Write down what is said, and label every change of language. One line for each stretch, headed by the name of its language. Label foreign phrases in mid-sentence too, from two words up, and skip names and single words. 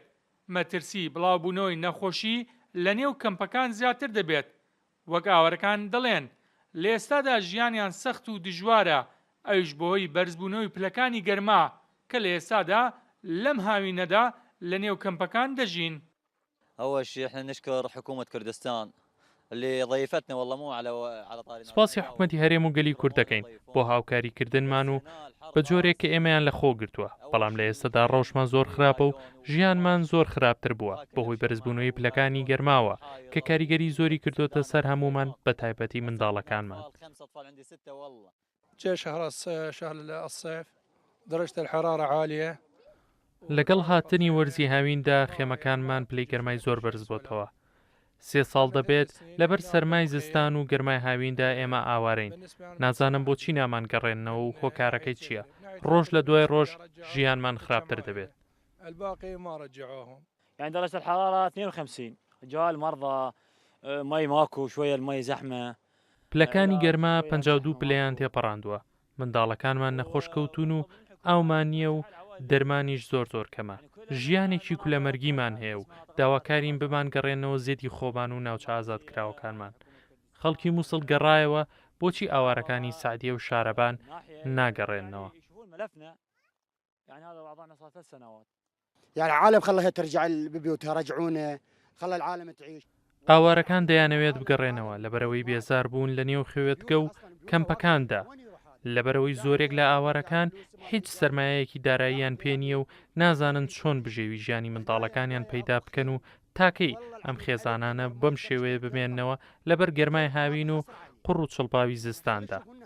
Central Kurdish: مەترسی بڵاوبوونەوەی نەخۆشی لە نێو کەمپەکان زیاتر دەبێت. وەک ئاورەکان دەڵێن لە ئێستادا ژیانیان سەخت و دژوارە، ئەویش بەهۆی بەرزبوونەوەی پلەکانی گەرما کە لە ئێستادا لەم هاوینەدا لە نێو کەمپەکان دەژین.
Arabic: أول شيء احنا نشكر حكومة كردستان اللي ضيفتنا والله مو على طاري.
Central Kurdish: سپاسی حکوومەتی هەرێم و گەلی کوورد دەکەین بۆ هاوکاریکردنمان و بە جۆرێک کە ئێمەیان لە خۆ گرتووە، بەڵام لە ئێستادا ڕەوشمان زۆر خراپە و ژیانمان زۆر خراپتر بووە بەهۆی بەرزبوونەوەی پلەکانی گەرماوە کە کاریگەری زۆری کردوتە سەر هەمومان بە تایبەتی منداڵەکانمان.
Arabic: شهر الصيف درجة الحرارة عالية.
Central Kurdish: لەگەڵ هاتنی وەرزی هاویندا خێمەکانمان پلەی گەرمای زۆر بەرز بۆتەوە. 3 ساڵ دەبێت لەبەر سەرمای زستان و گەرمای هاویندا ئێمە ئاوارەین. نازانم بۆچی نامان گەڕێنەوە و هۆکارەکەی چییە. ڕۆژ لە دوای ڕۆژ ژیانمان خراپتر دەبێت.
Arabic: يعني درجة الحرارة 52 جاء المرضى مي ماكو شوية المي زحمة.
Central Kurdish: پلەکانی گەرما 52 پلەیان تێپەڕاندووە. منداڵەکانمان نەخۆش کەوتون و ئاومان نییە و دەرمانیش زۆر کەمە. ژیانێکی کولەمەرگیمان هەیە و داواکارین بمان گەڕێنەوە زێدی خۆبان و ناوچە ئازاد کراوەکانمان. خەڵکی مووسڵ گەڕایەوە بۆچی ئاوارەکانی سعدیە و شارەبان ناگەڕێنەوە.
Arabic: يعني العالم خلها ترجع ببيوتها رجعونا خلى العالم تعيش.
Central Kurdish: ئاوارەکان دەیانەوێت بگەڕێنەوە لەبەرەوەی بێزار بوون لە نێو خەوێتگە و کەمپەکاندا. لەبەرەوەی زۆرێک لە ئاوارەکان هیچ سەرمایەکی داراییان پێ نییە و نازانن چۆن بژێوی ژیانی منداڵەکانیان پەیدا بکەن و تاکەی ئەم خێزانانە بەم شێوەیە بمێننەوە لەبەر گەرمای هاوین و قوڕ و چڵپاوی زستاندا.